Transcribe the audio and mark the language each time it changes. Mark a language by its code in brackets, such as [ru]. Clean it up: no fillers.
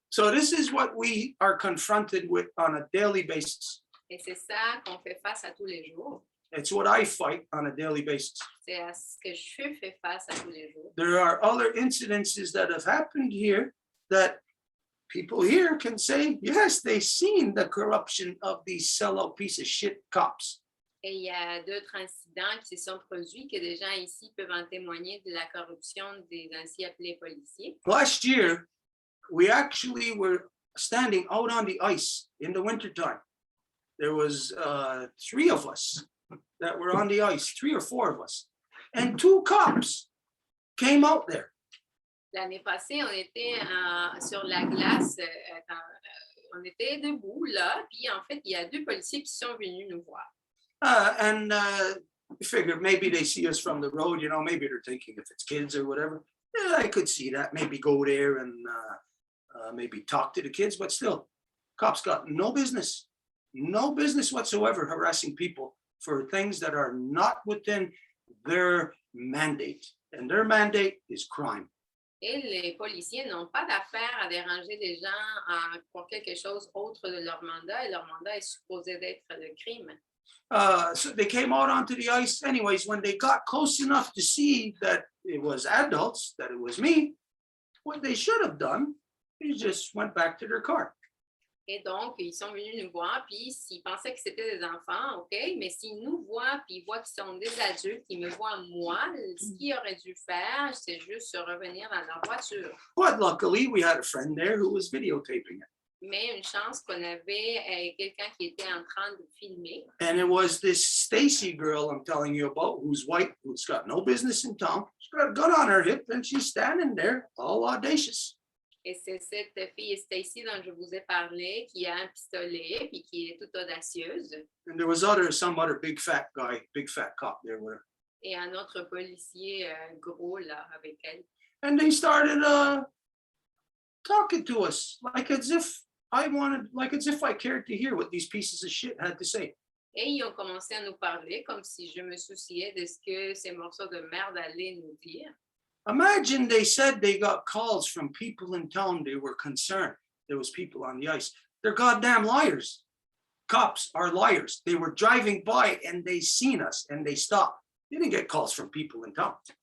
[en] So this is what we are confronted with on a daily basis. [fr] Et c'est ça qu'on fait face à tous les jours. [en] It's what I fight on a daily basis. [fr] C'est à ce que je fais face à tous les jours. [en] There are other incidences that have happened here that people here can say, yes, they've seen the corruption of these sellout piece of shit cops. [fr] Et il y a d'autres incidents qui se sont produits que des gens ici peuvent en témoigner de la corruption des ainsi appelés policiers. [en] Last year, we actually were standing out on the ice in the wintertime. There was 3 of us that were on the ice, 3 or 4 of us, and 2 cops came out there. [fr] L'année passée, on était sur la glace, on était debout là, puis en fait, il y a 2 policiers qui sont venus nous voir. [en] And we figured maybe they see us from the road, you know, maybe they're thinking if it's kids or whatever. Yeah, I could see that, maybe go there and maybe talk to the kids, but still, cops got no business whatsoever harassing people for things that are not within their mandate. And their mandate is crime. [fr] Et les policiers n'ont pas d'affaire à déranger les gens pour quelque chose autre de leur mandat. Et leur mandat est supposé d'être le crime. [en] So they came out onto the ice anyways. When they got close enough to see that it was adults, that it was me, what they should have done is just went back to their car. [fr] Et donc, ils sont venus nous voir, puis s'ils pensaient que c'était des enfants, OK, mais s'ils nous voient, puis ils voient qu'ils sont des adultes, ils me voient moi, ce qu'ils auraient dû faire, c'est juste se revenir dans leur voiture. [en] But luckily, we had a friend there who was videotaping it. [fr] Mais une chance qu'on avait quelqu'un qui était en train de filmer. [en] And it was this Stacy girl I'm telling you about, who's white, who's got no business in town. She's got a gun on her hip, and she's standing there, all audacious. [fr] Et c'est cette fille Stacy dont je vous ai parlé, qui a un pistolet, puis qui est toute audacieuse. [en] And there was some other big fat guy, big fat cop there with her. [fr] Et un autre policier gros là avec elle. [en] And they started talking to us like as if I cared to hear what these pieces of shit had to say. [fr] Et ils ont commencé à nous parler comme si je me souciais de ce que ces morceaux de merde allaient nous dire. [en] Imagine they said they got calls from people in town. They were concerned. There was people on the ice. They're goddamn liars. Cops are liars. They were driving by and they seen us and they stopped. They didn't get calls from people in town.